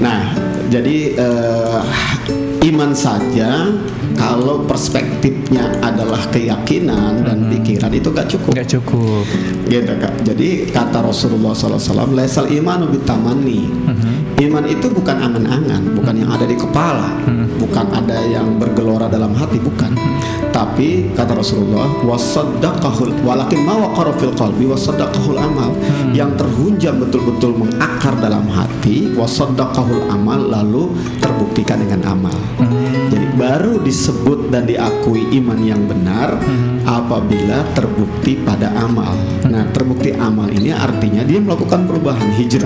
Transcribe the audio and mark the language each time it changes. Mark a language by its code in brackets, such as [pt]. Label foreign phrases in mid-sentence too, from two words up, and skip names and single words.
[id] Nah, jadi iman saja kalau perspektifnya adalah keyakinan dan pikiran itu gak cukup. Nggak cukup. Gitu Kak. Jadi kata Rasulullah SAW, [ar] ليس الإيمان بالتمني. [id] Iman itu bukan angan-angan, bukan yang ada di kepala, bukan ada yang bergelora dalam hati, bukan. Tapi kata Rasulullah, [ar] وصدقه، ولكن ما وقر في القلب وصدقه العمل. [id] Yang terhunjam betul-betul mengakar dalam hati, [ar] وصدقه العمل, [id] lalu terbuktikan dengan amal. Jadi baru disebut dan diakui iman yang benar apabila terbukti pada amal. Nah, terbukti amal ini artinya dia melakukan perubahan hijrah.